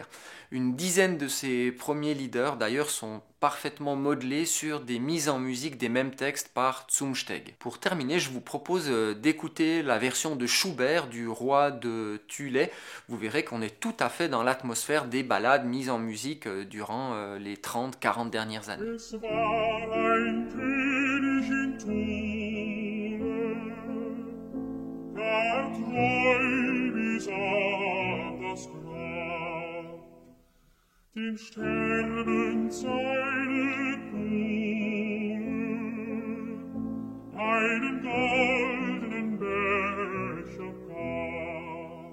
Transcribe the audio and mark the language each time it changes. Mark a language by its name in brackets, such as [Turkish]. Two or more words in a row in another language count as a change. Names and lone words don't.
[French] Une dizaine de ses premiers leaders d'ailleurs sont parfaitement modelés sur des mises en musique des mêmes textes par Zumsteg. Pour terminer, je vous propose d'écouter la version de Schubert du Roi de Thulé. Vous verrez qu'on est tout à fait dans l'atmosphère des ballades mises en musique durant les 30-40 dernières années. [German] Den Sternen seine Krone, einen goldenen Becher gab.